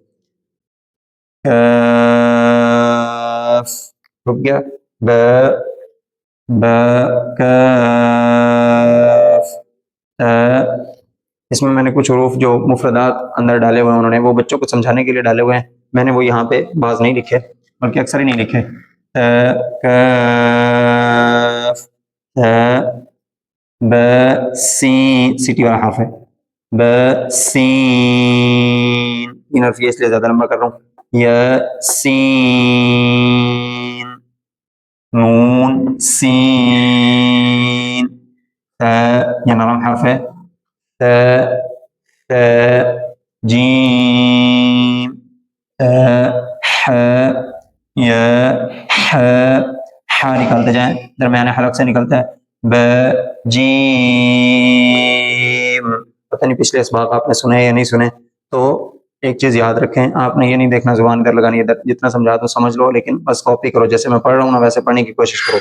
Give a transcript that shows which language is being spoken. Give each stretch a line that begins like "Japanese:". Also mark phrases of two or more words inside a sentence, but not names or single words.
Urdu: کاف، رک گیا. ب ب کاف تا. اس میں نے کچھ حروف جو مفردات اندر ڈالے ہوئے ہیں انہوں نے، وہ بچوں کو سمجھانے کے لیے ڈالے ہوئے ہیں. میں نے وہ یہاں پہ بعض نہیں لکھے، بلکہ اکثر ہی نہیں لکھے. تا کاف تا. ب سین، سیٹی والا حرف ہے. ب سین، 3 حرف ہے اس لیے زیادہ لمبا کر رہا ہوں. یا سین، نون سین. تا، یہ نرم حرف ہے. تا تا. جیم تا ح، یا ح. ح نکالتے جائیں، درمیان حلق سے نکلتا ہے. ب جیم. پتہ نہیں پچھلے اسباق آپ نے سنے یا نہیں سنے. تو ایک چیز یاد رکھیں، آپ نے یہ نہیں دیکھنا زبان ادھر لگانی ہے، جتنا سمجھا تو سمجھ لو، لیکن بس کاپی کرو. جیسے میں پڑھ رہا ہوں نا ویسے پڑھنے کی کوشش کرو.